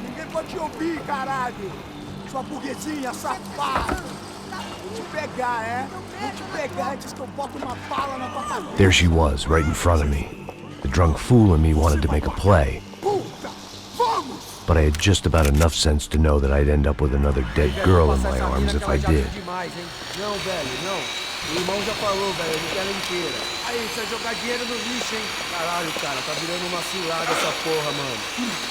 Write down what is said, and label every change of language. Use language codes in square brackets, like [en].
[pt] Ninguém pode te ouvir, caralho! Sua burguesinha safada! Vou te pegar, é? Vou te pegar antes que eu boto uma bala na tua cabeça! [en] There she was, right in front of me. The drunk fool in me wanted to make a play. [pt] Puta! Vamos! [en] But I had just about enough sense to know that I'd end up with another dead girl in my arms if I did. [pt] Não, velho, não. O irmão já falou, velho, não quer ela inteira. Aí, você vai jogar dinheiro no lixo, hein? Caralho, cara, tá virando uma cilada essa porra, mano.